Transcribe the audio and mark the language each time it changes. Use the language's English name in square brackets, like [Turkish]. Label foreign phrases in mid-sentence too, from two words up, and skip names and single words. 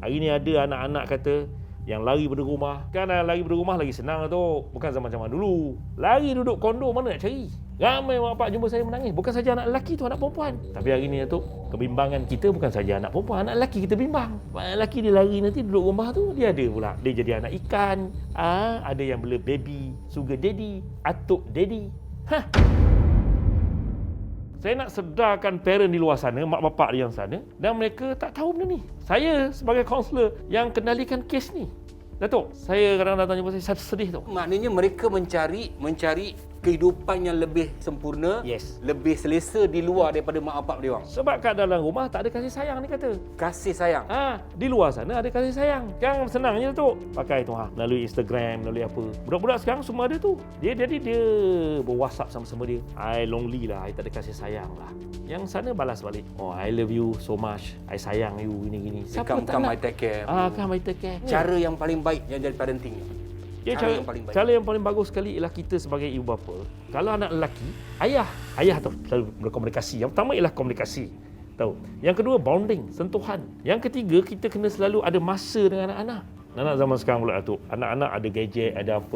[Malay] Hari ni ada anak-anak kata yang lari dari rumah. Kan lari dari rumah lagi senang tu. Bukan zaman-zaman dulu. Lari duduk kondo mana nak cari? Ramai mak bapak jumpa saya menangis. Bukan saja anak lelaki tu, anak perempuan. Tapi hari ni tu, kebimbangan kita bukan saja anak perempuan. Anak lelaki kita bimbang. Anak lelaki dia lari nanti duduk rumah tu, dia ada pula. Dia jadi anak ikan. Ada yang bela baby, [English] sugar daddy, [Malay] atuk daddy. Saya nak sedarkan parent di luar sana, mak bapak di yang sana, dan mereka tak tahu benda ni. Saya sebagai kaunselor yang kendalikan kes ni. Datuk, saya kadang-kadang jumpa saya sedih tau. Maknanya mereka mencari kehidupan yang lebih sempurna, [English] Yes. [Malay] lebih selesa di luar daripada mak bapak dia orang. Sebab kat dalam rumah tak ada kasih sayang ni kata. Kasih sayang. Di luar sana ada kasih sayang. Yang senangnya tu pakai tu melalui Instagram, melalui apa. Budak-budak sekarang semua ada tu. Dia ber-WhatsApp sama-sama dia. [English] I lonely [Malay] lah, I tak ada kasih sayang lah. Yang sana balas balik. [English] Oh, I love you so much. [Malay] I sayang you gini-gini. Siapa tak [English] Come [Malay] nak? [English] I take care. Come I take care. [Malay] Cara yang paling baik yang jadi parenting. Cara yang paling baik. Cara yang paling bagus sekali ialah kita sebagai ibu bapa. Kalau anak lelaki, ayah tu selalu berkomunikasi. Yang pertama ialah komunikasi. Tahu. Yang kedua bonding, sentuhan. Yang ketiga kita kena selalu ada masa dengan anak-anak. Anak zaman sekarang pula Datuk. Anak-anak ada gadget, ada apa.